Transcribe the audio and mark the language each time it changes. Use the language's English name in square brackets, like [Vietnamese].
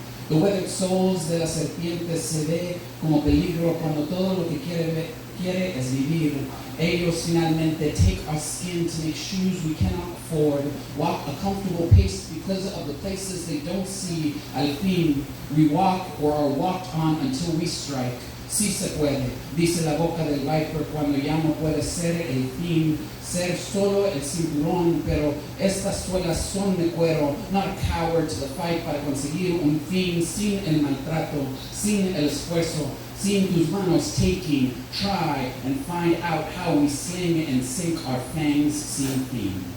[English] The weathered soles [Spanish] de la serpiente se ve como peligro cuando todo lo que quiere es vivir. Ellos finalmente [English] take our skin to make shoes we cannot afford. Walk a comfortable pace because of the places they don't see. [Spanish] Al fin, [English] we walk or are walked on until we strike. [Spanish] Sí se puede, dice la boca del viper cuando ya no puede ser el fin, ser solo el cinturón, pero estas suelas son de cuero, [English] not a coward to the fight [Spanish] para conseguir un fin sin el maltrato, sin el esfuerzo, sin tus manos [English] taking, try and find out how we sling and sink our fangs [Spanish] sin fin.